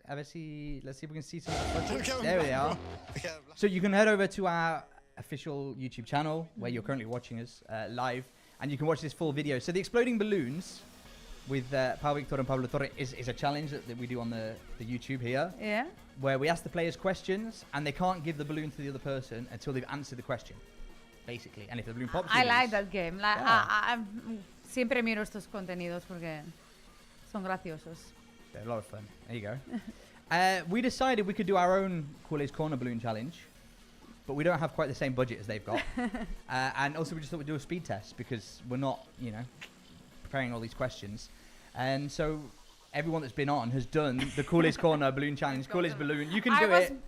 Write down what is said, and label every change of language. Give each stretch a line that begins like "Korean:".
English: Let's see if we can see some. There they are. So you can head over to our official YouTube channel, where you're currently watching us live, and you can watch this full video. So the exploding balloons with Pau Victor and Pablo Torre is a challenge that we do on the YouTube here. Yeah. Where we ask the players questions and they can't give the balloon to the other person until they've answered the question, basically. And if the balloon pops, I like that game.
Spanish: Siempre miro estos contenidos porque son graciosos.
English: They're a lot of fun. There you go. We decided we could do our own Coolers Corner balloon challenge, but we don't have quite the same budget as they've got. And also we just thought we'd do a speed test because we're not, preparing all these questions. And so everyone that's been on has done the Coolers Corner balloon challenge, Coolers Balloon. You can do it.